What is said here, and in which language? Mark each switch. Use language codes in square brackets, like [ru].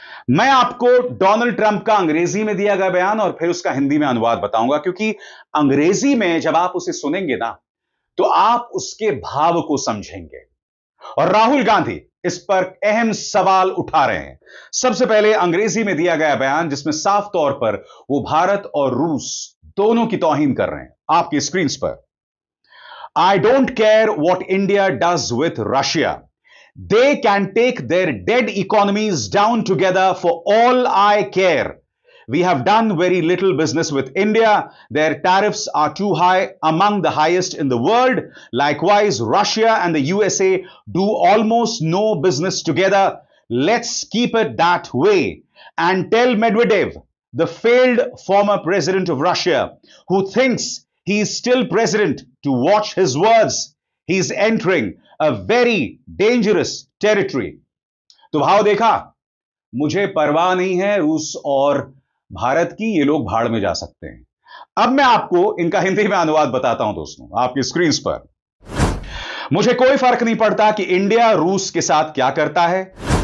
[hi] मैं आपको Donald Trump का अंग्रेजी में दिया गया बयान और फिर उसका हिंदी में अनुवाद बताऊंगा, क्योंकि अंग्रेजी में जब आप उसे सुनेंगे ना, तो आप उसके भाव को समझेंगे। और राहुल गांधी इस पर अहम सवाल उठा रहे हैं। सबसे पहले अंग्रेजी में दिया गया बयान, जिसमें साफ तौर पर वो भारत और रूस दोनों की तौहीन कर रहे हैं, आपकी स्क्रीन पर। [en] I don't care what India does with Russia. They can take their dead economies down together for all I care. We have done very little business with India. Their tariffs are too high, among the highest in the world. Likewise, Russia and the USA do almost no business together. Let's keep it that way. And tell Medvedev, the failed former president of Russia, who thinks he is still president, to watch his words. He is entering a very dangerous territory. [hi] तो भाव देखा, मुझे परवाह नहीं है रूस और भारत की, ये लोग भाड़ में जा सकते हैं। अब मैं आपको इनका हिंदी में अनुवाद बताता हूं दोस्तों, आपकी स्क्रीन पर। मुझे कोई फर्क नहीं पड़ता कि इंडिया रूस के साथ क्या करता है।